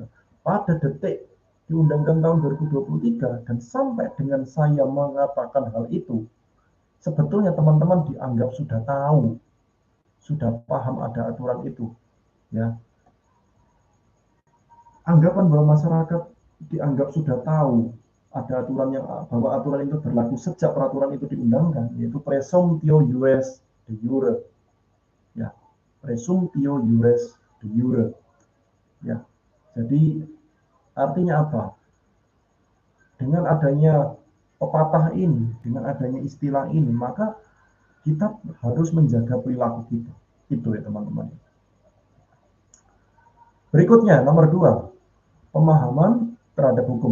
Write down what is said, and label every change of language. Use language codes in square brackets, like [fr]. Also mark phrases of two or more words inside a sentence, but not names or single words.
[id] Pada detik diundangkan tahun 2023 dan sampai dengan saya mengatakan hal itu, sebetulnya teman-teman dianggap sudah tahu, sudah paham ada aturan itu. Ya, anggapan bahwa masyarakat dianggap sudah tahu ada aturan yang bahwa aturan itu berlaku sejak peraturan itu diundangkan, yaitu [la] presumptio iuris de jure. Ya, presumptio iuris de jure. [id] Ya, jadi artinya apa? Dengan adanya pepatah ini, dengan adanya istilah ini, maka kita harus menjaga perilaku kita. Itu ya teman-teman. Berikutnya, nomor 2, pemahaman terhadap hukum.